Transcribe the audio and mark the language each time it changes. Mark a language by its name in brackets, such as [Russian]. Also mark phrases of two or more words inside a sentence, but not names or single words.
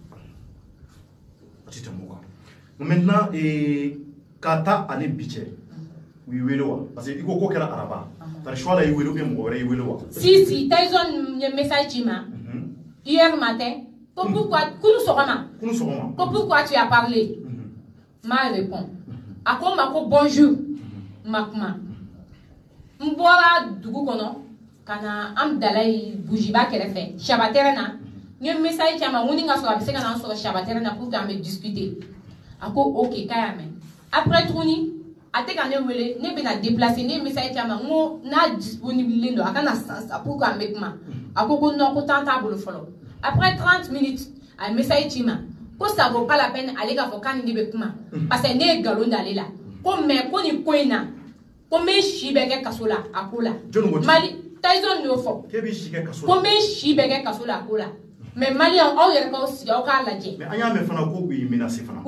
[Bambara] o tɛ tɛmɛ o kan maintenant k'a ta ani bi cɛ u y'i wele wa [French] parce que [Bambara] i ko kɛra araba [French] parce que [Bambara] Chola y'i wele [French] ou bien [Bambara] mɔgɔ wɛrɛ y'i wele wa. si Tyson ye message ci ma [French] hier matin [Bambara] ko pourquoi kunu sɔgɔma ko [French] pourquoi tu as parlé m'a répond [Bambara] a ko n ma ko bonjour ma kuma n bɔra dugu kɔnɔ ka na an bilala bujiba kɛrɛfɛ Shabatɛrɛ na n ye message ci a ma n ko ni ka sɔrɔ a bɛ se ka na an sɔrɔ Shabatɛrɛ na [French] pour que [Bambara] an bɛ discuter a ko ok k'a y'a mɛn après tuguni a tɛ ka ne wele ne bɛna déplacer ne ye message ci a ma n ko n'a disponible don a ka na sisan [French] pour que [Bambara] an bɛ kuma a ko non ko temps t'a bolo fɔlɔ après 30 minutes a ye message ci ma ko [French] ça vaut pas la peine [Bambara] ale k'a fɔ k'a ni ne bɛ kuma [French] parce que [Bambara] ne ye nkalon d'ale la ko mais ko nin ko in na ko n bɛ si bɛɛ kɛ kaso la a ko la Mali Tyson y'o fɔ ko n bɛ si bɛɛ kɛ kaso la a ko la mais maliyɛnw aw yɛrɛ k'aw sigi aw k'a lajɛ. mais an y'a mɛn fana ko u ye menacé fana.